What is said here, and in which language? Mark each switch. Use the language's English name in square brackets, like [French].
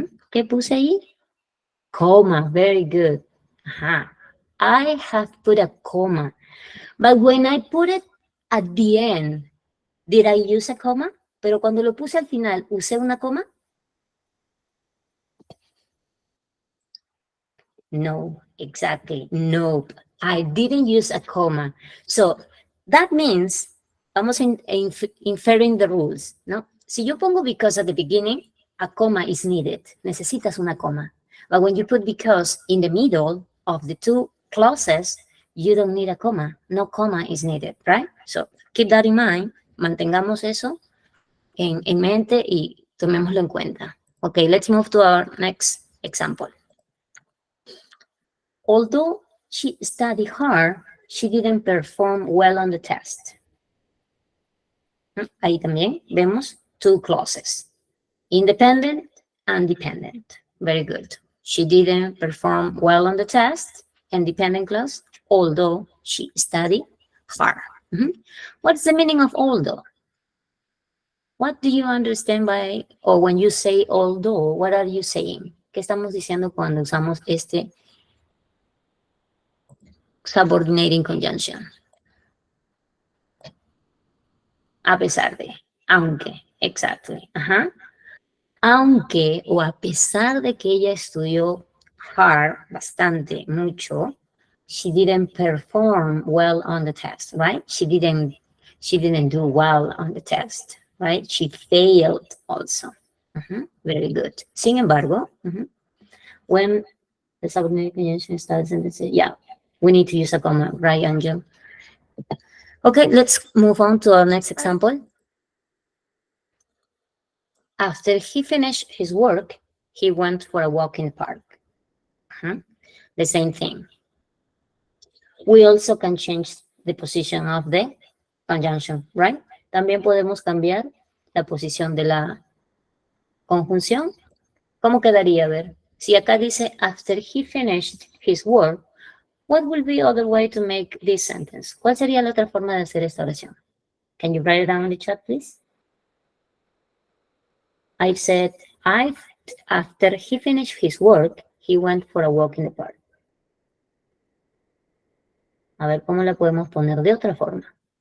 [Spanish] ¿Qué puse ahí? [English] Comma. Very good. I have put a comma. But when I put it at the end, did I use a comma? [Spanish] Pero cuando lo puse al final, ¿usé una coma? [English] No, exactly. Nope. I didn't use a comma. So that means, [Spanish] vamos [English] inferring the rules, [Spanish] ¿no? Si yo pongo [English] because at the beginning, a comma is needed. [Spanish] Necesitas una coma. [English] But when you put because in the middle of the two clauses, you don't need a comma. No comma is needed, right? So keep that in mind. [Spanish] Mantengamos eso en mente y tomémoslo en cuenta. [English] Okay, let's move to our next example. Although she studied hard, she didn't perform well on the test. [Spanish] Ahí también vemos [English] two clauses, independent and dependent. Very good. She didn't perform well on the test, and dependent clause, although she studied hard. What's the meaning of although? What do you understand by, or when you say although, what are you saying? [Spanish] ¿Qué estamos diciendo cuando usamos este subordinating conjunction? A pesar de, aunque, exactly. Aunque o a pesar de que ella estudió [English] hard, [Spanish] bastante, mucho, [English] she didn't perform well on the test, [Spanish] right? [English] She didn't do well on the test, right? She failed also. Very good. [Spanish] Sin embargo, [English] when the subordinate conjunction starts and say, yeah, we need to use a comma, right, Angel? Okay, let's move on to our next example. After he finished his work, he went for a walk in the park. The same thing. We also can change the position of the conjunction, right? [Spanish] También podemos cambiar la posición de la conjunción. ¿Cómo quedaría? A ver, si acá dice [English] after he finished his work, what will be other way to make this sentence? [Spanish] ¿Cuál sería la otra forma de hacer esta oración? [English] Can you write it down in the chat, please? I said, after he finished his work, he went for a walk in the park. [Spanish] A ver cómo la podemos poner de otra forma.